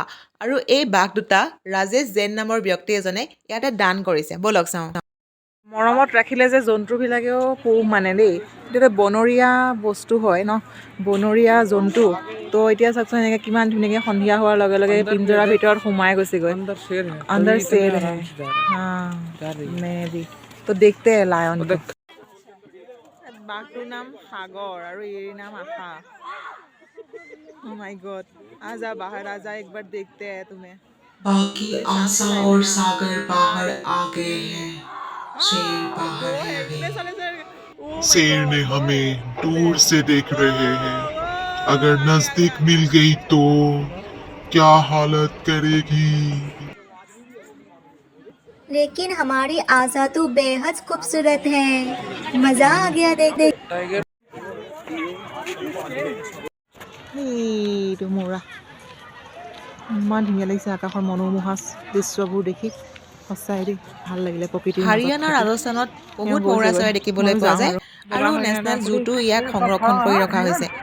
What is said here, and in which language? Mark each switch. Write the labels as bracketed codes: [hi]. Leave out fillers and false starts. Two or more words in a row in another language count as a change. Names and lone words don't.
[as] আৰু এই বাঘ দুটা ৰাজেশ জৈন নামৰ ব্যক্তি এজনে ইয়াতে দান কৰিছে। ব'লক চাওঁ। মৰমত ৰাখিলে যে জন্তুবিলাকেও পোহ মানে দেই, এইটো বনৰীয়া বস্তু হয় ন, বনৰীয়া জন্তু। তো এতিয়া চাওকচোন এনেকৈ কিমান ধুনীয়াকৈ সন্ধিয়া হোৱাৰ লগে লগে পিঞ্জৰাৰ ভিতৰত সোমাই গৈছেগৈ। [hi] अंदर शेर है, अंदर तभी शेर इतने है। आराम से जा रहा है। हाँ जा रही है। मैं भी तो देखते हैं लायन को। [as] বাঘটোৰ নাম সাগৰ আৰু এৰিৰ নাম আশা। [en] Oh my God, [hi] आजा बाहर आजा, एक बार देखते हैं तुम्हें। बाकी आशा और सागर बाहर आ गए हैं, शेर बाहर है अभी। शेर ने हमें दूर से देख रहे हैं, अगर नजदीक मिल गई तो क्या हालत करेगी। लेकिन हमारी आशा तो बेहद खूबसूरत है, मजा आ गया देख देख। [as] এইটো মোৰা ইমান ধুনীয়া লাগিছে, আকাশৰ মনোমোহা দৃশ্যবোৰ দেখি সঁচাই দেই ভাল লাগিলে। প্ৰকৃতিৰ হাৰিয়ানা ৰাজস্থানত বহুত মৌৰা চৰাই দেখিবলৈ পোৱা যায় আৰু [en] national zooটো [as] ইয়াক সংৰক্ষণ কৰি ৰখা হৈছে।